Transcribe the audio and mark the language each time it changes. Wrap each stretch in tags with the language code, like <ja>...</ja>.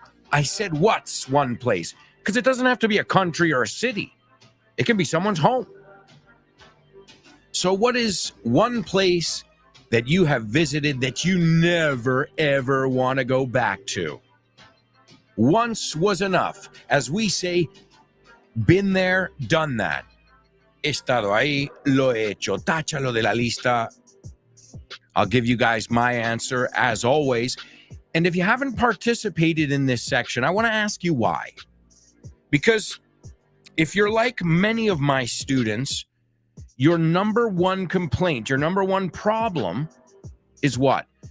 <en>I said what's one place, because it doesn't have to be a country or a city. It can be someone's home. So what is one place that you have visited that you never, ever want to go back to? Once was enough. As we say, been there, done that.</en> <es>he estado ahí, lo he hecho, táchalo de la lista.</es> <en>I'll give you guys my answer as always. And if you haven't participated in this section, I want to ask you why. Because if you're like many of my students, your number one complaint, your number one problem is what?</en>